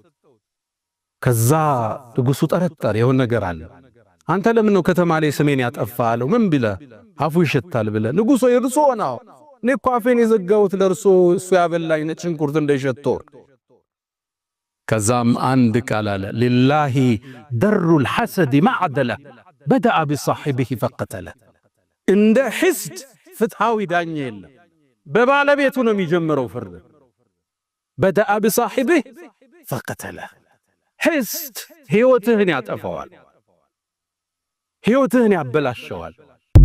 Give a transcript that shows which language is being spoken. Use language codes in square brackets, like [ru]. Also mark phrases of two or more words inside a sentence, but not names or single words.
[am] ከዛ ንጉሱ ጠረጠረ የሆነ ነገር አለ አንተ ለምን ነው ከተማ ላይ ስሜን ያጠፋለው ምን ቢለ አፉ ይሸታል ብለ ንጉሱ ይርሶ ነው እኮ አፌን የዘጋውት ለርሶ እሱ ያበላኝ ነጭ ሽንኩርት እንደሸተው ከዛም አንድ ቃል አለ [ar] لله در الحسد معدل بدأ بصاحبه فقتله [am] እንደ حسد ፍትሃዊ ዳኛ የለም በባለቤቱ ነው የሚጀምረው ፍርድ [ar] بدأ بصاحبه فقتله حسد [am] ህይወትህን ያጠፋዋል ህይወትህን ያበላሸዋል